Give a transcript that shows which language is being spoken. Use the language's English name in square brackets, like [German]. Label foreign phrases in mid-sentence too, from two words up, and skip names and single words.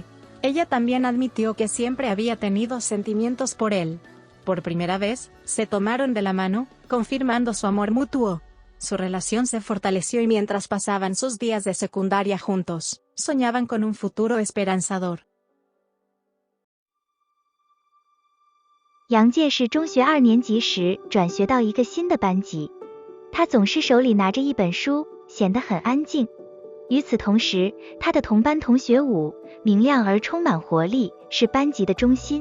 [Spanish] Ella también admitió que siempre había tenido sentimientos por él. Por primera vez, se tomaron de la mano, confirmando su amor mutuo. Su relación se fortaleció y mientras pasaban sus días de secundaria juntos, soñaban con un futuro esperanzador. [Chinese] 杨介是中学2年级时转学到一个新的班级，他总是手里拿着一本书，显得很安静。与此同时，他的同班同学武明亮而充满活力，是班级的中心。